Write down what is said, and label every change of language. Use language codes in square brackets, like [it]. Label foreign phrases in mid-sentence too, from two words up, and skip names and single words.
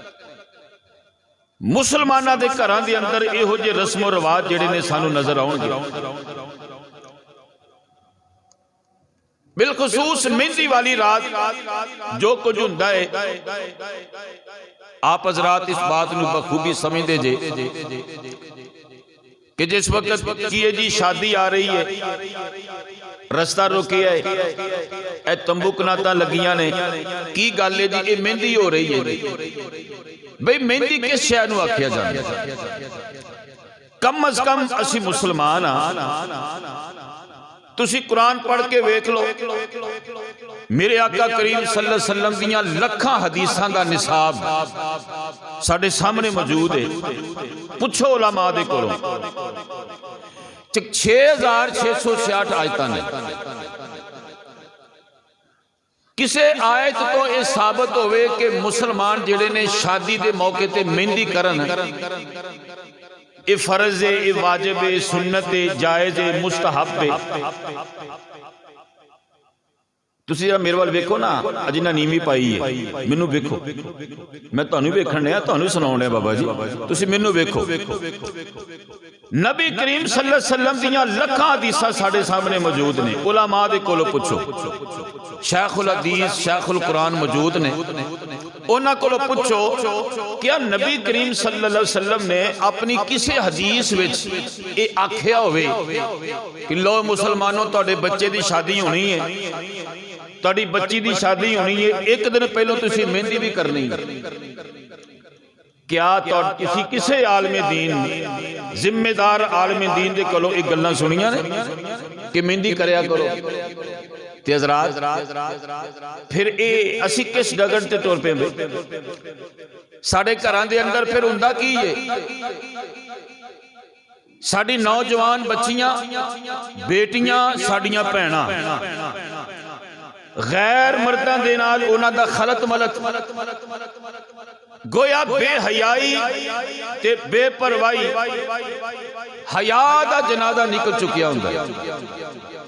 [pa] ਮੁਸਲਮਾਨਾਂ ਦੇ ਘਰਾਂ ਦੇ ਅੰਦਰ ਇਹੋ ਜੇ ਰਸਮੋ ਰਿਵਾਜ ਜਿਹੜੇ ਨੇ ਸਾਨੂੰ ਨਜ਼ਰ ਆਉਣਗੇ। ਬਿਲਖ਼ਸੂਸ ਮਹਿੰਦੀ ਵਾਲੀ ਰਾਤ ਜੋ ਕੁਝ ਹੁੰਦਾ ਹੈ, ਆਪ ਹਜ਼ਰਾਤ ਇਸ ਬਾਤ ਨੂੰ ਬਖ਼ੂਬੀ ਸਮਝਤੇ ਜੇ ਕਿ ਜਿਸ ਵਕਤ ਕੀ ਹੈ ਜੀ ਸ਼ਾਦੀ ਆ ਰਹੀ ਹੈ, ਰਸਤਾ ਰੋਕਿਆ ਹੈ, ਤੰਬੂ ਕਨਾਤਾਂ ਲੱਗੀਆਂ ਨੇ, ਕੀ ਗੱਲ ਹੈ ਜੀ, ਯੇ ਮਹਿੰਦੀ ਹੋ ਰਹੀ ਹੈ ਜੀ। ਭਾਈ ਮਹਿੰਦੀ ਕਿਸ ਸ਼ੈ ਨੂੰ ਆਖਿਆ ਜਾਂਦਾ? ਕਮ ਅਜ਼ ਕਮ ਅਸੀਂ ਮੁਸਲਮਾਨ ਹਾਂ। ਤੁਸੀਂ ਕੁਰਾਨ ਪੜ੍ਹ ਕੇ ਵੇਖ ਲੋ, ਮੇਰੇ ਆਕਾ ਕਰੀਮ [ar] صلى الله عليه وسلم [pa] ਦੀਆਂ ਲੱਖਾਂ ਹਦੀਸਾਂ ਦਾ ਨਿਸਾਬ ਸਾਡੇ ਸਾਹਮਣੇ ਮੌਜੂਦ ਹੈ। ਪੁੱਛੋ ਉਲਮਾ ਦੇ ਕੋਲੋਂ, 6666 ਆਇਤਾਂ ਨੇ। ਕਿਸੇ ਆਇਤ ਤੋਂ ਯਹ ਸਾਬਿਤ ਹੋਵੇ ਕਿ ਮੁਸਲਮਾਨ ਜਿਹੜੇ ਨੇ ਸ਼ਾਦੀ ਦੇ ਮੌਕੇ ਤੇ ਮਹਿੰਦੀ ਕਰਨ, ਯੇ ਫ਼ਰਜ਼ ਹੈ, ਯੇ ਵਾਜਿਬ ਹੈ, ਸੁੰਨਤ ਹੈ, ਜਾਇਜ਼ ਹੈ, ਮੁਸਤਹਬ ਹੈ। ਤੁਸੀਂ ਜ਼ਰਾ ਮੇਰੇ ਵੱਲ ਵੇਖੋ ਨਾ, ਜਿੰਨ੍ਹਾਂ ਨੀਵੀਂ ਪਾਈ ਹੈ, ਮੈਨੂੰ ਵੇਖੋ, ਮੈਂ ਤੁਹਾਨੂੰ ਵੇਖਣ ਦਿਆਂ, ਤੁਹਾਨੂੰ ਸੁਣਾਉਣ ਦਿਆਂ ਬਾਬਾ ਜੀ, ਤੁਸੀਂ ਮੈਨੂੰ ਵੇਖੋ। ਨਬੀ ਕਰੀਮ [ar] صلى الله عليه وسلم [pa] ਦੀਆਂ ਲੱਖਾਂ ਹਦੀਸਾਂ ਸਾਡੇ ਸਾਹਮਣੇ ਮੌਜੂਦ ਨੇ। ਉਲਮਾ ਦੇ ਕੋਲੋਂ ਪੁੱਛੋ, ਸ਼ੇਖ਼ੁਲ ਹਦੀਸ, ਸ਼ੇਖ਼ੁਲ ਕੁਰਾਨ ਮੌਜੂਦ ਨੇ। ਉਨ੍ਹਾਂ ਕੋਲੋਂ ਪੁੱਛੋ ਕਿਆ ਨਬੀ ਕਰੀਮ [ar] صلى الله عليه وسلم [pa] ਨੇ ਅਪਨੀ ਕਿਸੀ ਹਦੀਸ ਵਿਚ ਯੇ ਆਖਿਆ ਹੋਵੇ ਕਿ ਲੋ ਮੁਸਲਮਾਨੋ ਤੁਹਾਡੇ ਬੱਚੇ ਦੀ ਸ਼ਾਦੀ ਹੋਣੀ ਹੈ, ਤੁਹਾਡੀ ਬੱਚੀ ਦੀ ਸ਼ਾਦੀ ਹੋਣੀ ਹੈ, ਇਕ ਦਿਨ ਪਹਿਲੋਂ ਤੁਸੀਂ ਮਹਿੰਦੀ ਭੀ ਕਰਨੀ ਹੈ। ਕਿਆ ਤੁਸੀਂ ਕਿਸੀ ਆਲਿਮੇ ਦੀਨ ਜ਼ਿੰਮੇਦਾਰ ਆਲਿਮੇ ਦੀਨ ਦੇ ਕੋਲੋਂ ਯੇ ਗੱਲਾਂ ਸੁਣੀਆਂ ਨੇ ਕਿ ਮਹਿੰਦੀ ਕਰਿਆ ਕਰੋ? ਤੇ ਹਜ਼ਰਾਤ ਫਿਰ ਯੇ ਅਸੀਂ ਕਿਸ ਡਗਰ ਤੇ ਤੁਰ ਪਏ? ਸਾਡੇ ਘਰਾਂ ਦੇ ਅੰਦਰ ਫਿਰ ਹੁੰਦਾ ਕੀ ਹੈ? ਸਾਡੀ ਨੌਜਵਾਨ ਬੱਚੀਆਂ ਬੇਟੀਆਂ ਸਾਡੀਆਂ ਭੈਣਾਂ ਗ਼ੈਰ ਮਰਦਾਂ ਦੇ ਨਾਲ ਉਨ੍ਹਾਂ ਦਾ ਖ਼ਲਤ ਮਲਤ, ਗੋਯਾ ਬੇਹਯਾਈ ਤੇ ਬੇਪਰਵਾਹੀ, ਹਯਾ ਦਾ ਜਨਾਜ਼ਾ ਨਿਕਲ ਚੁੱਕਿਆ ਹੁੰਦਾ।